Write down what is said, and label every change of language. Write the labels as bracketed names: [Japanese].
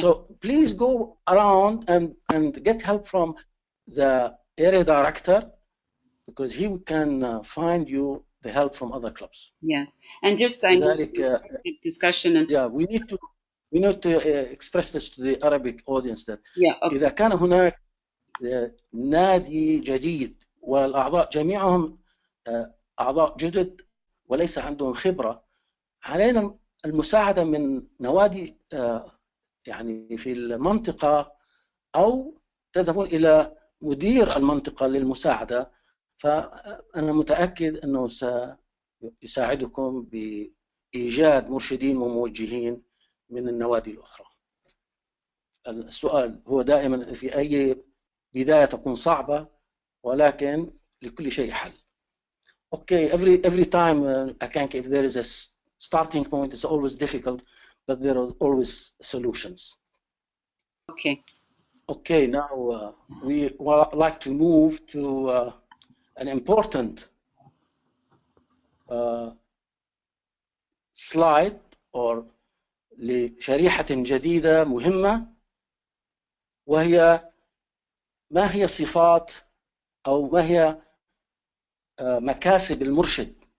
[English] So please go around and get help from the area director, because he can find you the help from other clubs. Yes, and just I know discussion and yeah, we need to express this to the Arabic audience that okay. [Arabic] إذا كان هناك نادي جديد والأعضاء جميعهم أعضاء جدد وليس عندهم خبرة، علينا المساعدة من نوادي يعني في المنطقة، أو تذهبون إلى مدير المنطقة للمساعدة، فأنا متأكد أنه سيساعدكم بإيجاد مرشدين وموجهين من النوادي الأخرى. السؤال هو دائما في أي بداية تكون صعبة، ولكن لكل شيء حل. [English] Okay, every time I can, if there is a starting point, it's always difficult, but there are always solutions. Okay. Okay, now we would like to move to an important slide or [Arabic] لشريحة جديدة مهمة، وهي ما هي صفات أو ما هي مكاسب المرشد.